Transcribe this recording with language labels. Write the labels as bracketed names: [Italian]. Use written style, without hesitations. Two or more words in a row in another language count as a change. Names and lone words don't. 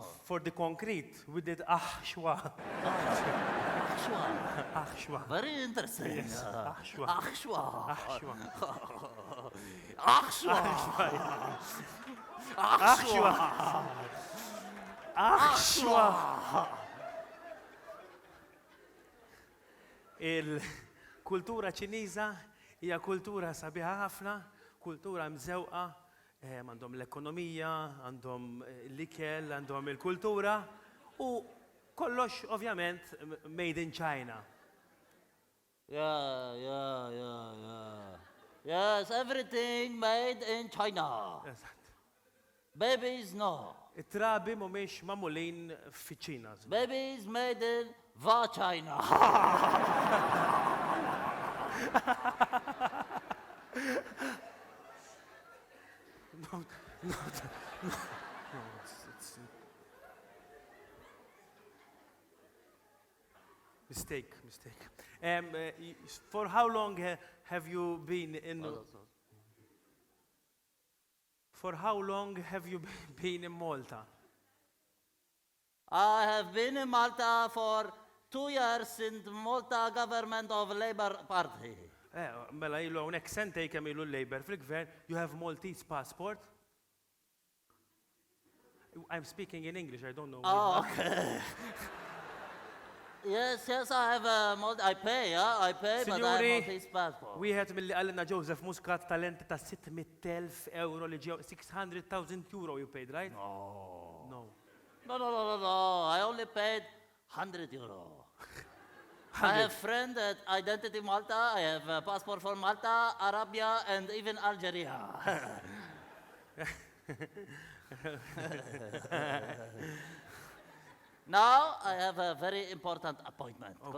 [English] For the concrete, we did shui. Shui. Shui. Very interesting. Yes, shui. Shui. Shui. Shui. Shui. [Maltese] Il-kultura ċiniża hija kultura sabiħa ħafna, kultura mżewqa, għandhom l-ekonomija, għandhom l-ikel, għandhom il-kultura u kollox ovvjament [English] made in China. Yeah, yeah, yeah, yeah. Yes, everything made in China. Babies, no. [Maltese] It-trabi mhumiex magħmulin fiċ-Ċina. [English] Babies made in vagina. No, it's mistake. For how long have you been in? For how long have you been in Malta? I have been in Malta for 2 years in the Malta government of Labour Party. [Maltese] Mela ilu hawnhekk sentej kemm ilu l-Labor fil-gvern, [English] you have Maltese passport? I'm speaking in English, I don't know. Oh, okay. Yes, I have a I pay, yeah, I pay, but I have [Maltese] Signori, [English] Maltese passport. [Maltese] Wieħed milli qalilna Joseph Muscat talent ta' 600,000 euro li ġew 600,000 euro [English] you paid, right? No. No. No. I only paid 100 euro. I have friend at Identity Malta. I have a passport for Malta, Arabia, and even Algeria. Now I have a very important appointment because